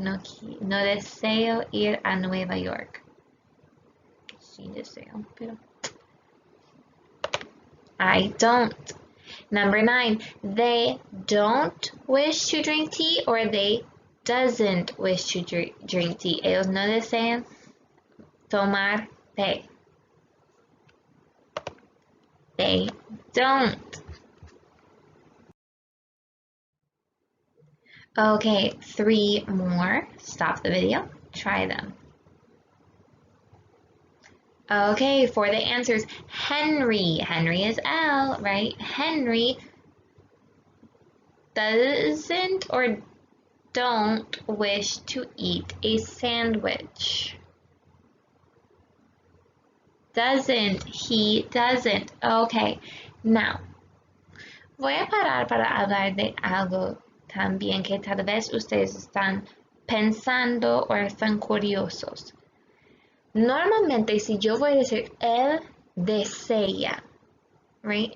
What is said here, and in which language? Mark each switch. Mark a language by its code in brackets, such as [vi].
[es] No deseo ir a Nueva York. Sí deseo, pero [en] I don't. Number 9, they don't wish to drink tea or they doesn't wish to drink tea. [es] Ellos no desean tomar té. [en] They don't. Okay, 3 more. Stop the video. Try them. Okay, for the answers, Henry. Henry is L, right? Henry doesn't or don't wish to eat a sandwich. Doesn't, he doesn't. [es] Okay, now, voy a parar para hablar de algo también que tal vez ustedes están pensando o están curiosos. Normalmente, si yo voy a decir él desea, right?